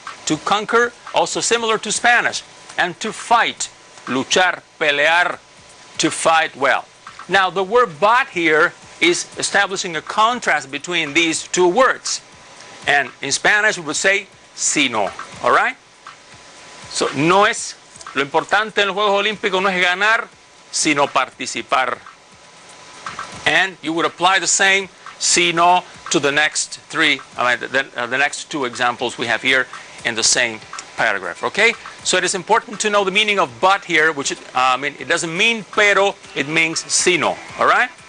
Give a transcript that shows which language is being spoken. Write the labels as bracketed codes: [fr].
[en] To conquer, also similar to Spanish, and to fight, [es] luchar, pelear, [en] to fight well. Now, the word but here is establishing a contrast between these 2 words. And in Spanish, we would say sino. All right? [es] So, lo importante en los Juegos Olímpicos no es ganar, sino participar. [en] And you would apply the same sino to the next 3, the next 2 examples we have here in the same paragraph. Okay? So it is important to know the meaning of but here, which it doesn't mean pero, it means sino. All right?